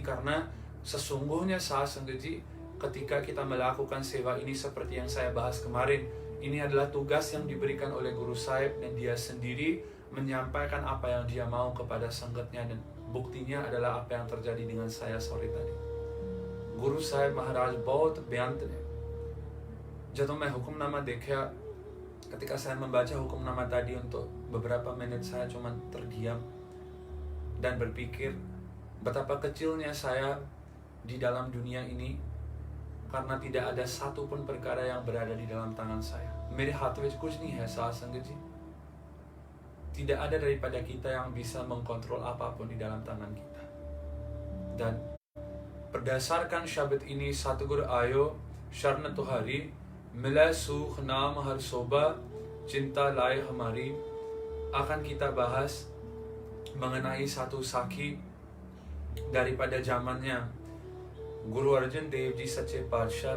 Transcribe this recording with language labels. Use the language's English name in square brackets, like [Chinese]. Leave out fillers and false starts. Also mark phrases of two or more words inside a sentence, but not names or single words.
[Indonesian] Karena sesungguhnya Sah Sanggaji, ketika kita melakukan sewa ini seperti yang saya bahas kemarin, ini adalah tugas yang diberikan oleh Guru Sahib, dan dia sendiri menyampaikan apa yang dia mau kepada Sanggatnya, dan buktinya adalah apa yang terjadi dengan saya sore tadi. [Punjabi] ਗੁਰੂ ਸਾਹਿਬ ਮਹਾਰਾਜ ਬਹੁਤ ਬੇਅੰਤ ਨੇ. ਜਦੋਂ ਮੈਂ ਹੁਕਮਨਾਮਾ ਦੇਖਾ, [Indonesian] ketika saya membaca hukumnama tadi untuk beberapa menit, saya cuma terdiam dan berpikir betapa kecilnya saya di dalam dunia ini, karena tidak ada satu pun perkara yang berada di dalam tangan saya. [Punjabi] ਮੇਰੇ ਹੱਥ ਵਿੱਚ ਕੁਝ ਨਹੀਂ ਹੈ, ਸਾਹ ਸੰਗਤ ਜੀ. [Indonesian] Tidak ada daripada kita yang bisa mengkontrol apapun di dalam tangan kita. Dan berdasarkan syabad ini, [Punjabi] ਸਤਿਗੁਰੂ ਆਇਓ ਸਰਣਿ ਤੁਹਾਰੀ, ਮਿਲਾ ਸੁਖ ਨਾਮ ਹਰਿ ਸੋਭਾ, ਚਿੰਤਾ ਲਾਏ ਹਮਾਰੀ [Indonesian] akan kita bahas mengenai satu saki daripada zamannya Guru Arjan Dev Ji [Punjabi] ਸੱਚੇ ਪਾਤਸ਼ਾਹ.